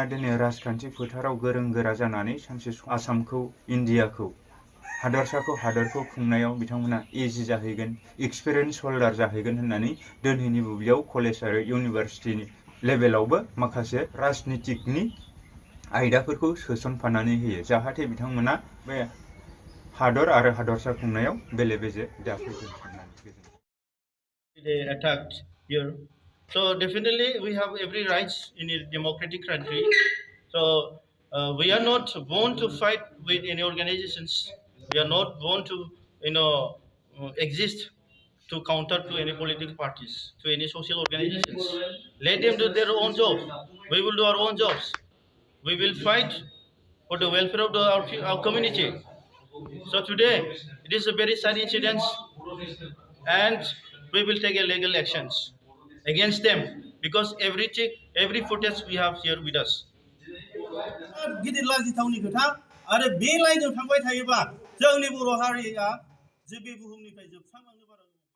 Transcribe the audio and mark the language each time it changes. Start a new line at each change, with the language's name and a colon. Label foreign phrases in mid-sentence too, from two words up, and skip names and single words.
Bodo: दिनै राजखान्थि फोथाराव गोरों गोरा जानानै सानसे आसामखौ, इन्डियाखौ, हादरखौ खुंनायाव बिथांमोना इजि जाहैगोन,
English: experience holder
Bodo: जाहैगोन होननानै दिनैनि बुब्लियाव कलेज आरो इउनिभारसिटिनि लेभेलावबो माखासे राजनितिकनि आयदाफोरखौ सोसनफानानै होयो, जाहाथे बिथांमोना बे हादर आरो हादरसा खुंनायाव बेले बेजे दाफैथों साननानै।
English: They attacked here. So definitely we have every rights in a democratic country. So we are not born to fight with any organizations. We are not born to exist to counter to any political parties, to any social organizations. Let them do their own job. We will do our own jobs. We will fight for the welfare of our community. So today it is a very sad incident, and we will take a legal actions against them because every footage we have here with us.
Bodo: गिदिर लाजिथावनि खोथा आरो बे लाइनजों थांबाय थायोबा जोंनि बर' हारिया जे बे बुहुमनिफ्राय जोबस्रांलांनो बारा